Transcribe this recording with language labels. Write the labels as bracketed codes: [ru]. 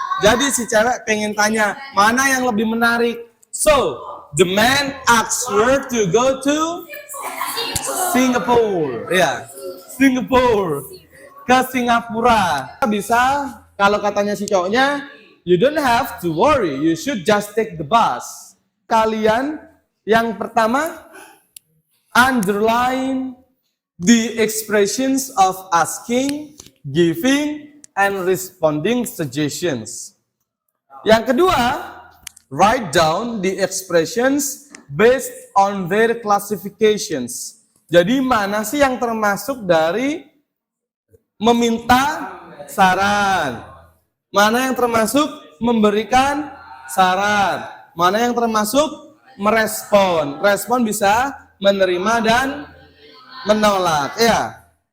[id] Jadi si cewek pengen tanya, mana yang lebih menarik? [en] So, the man asks her to go to Singapore. [id] Ya, Singapore. Ke Singapura. Bisa, kalau katanya si cowoknya, [en] you don't have to worry, you should just take the bus. [id] Kalian yang pertama, [en] underline the expressions of asking, giving, and responding suggestions. [id] Yang kedua, [en] write down the expressions based on their classifications. [id] Jadi mana sih yang termasuk dari meminta saran? Mana yang termasuk memberikan saran? Mana yang termasuk merespon? Respon bisa menerima dan menolak, ya.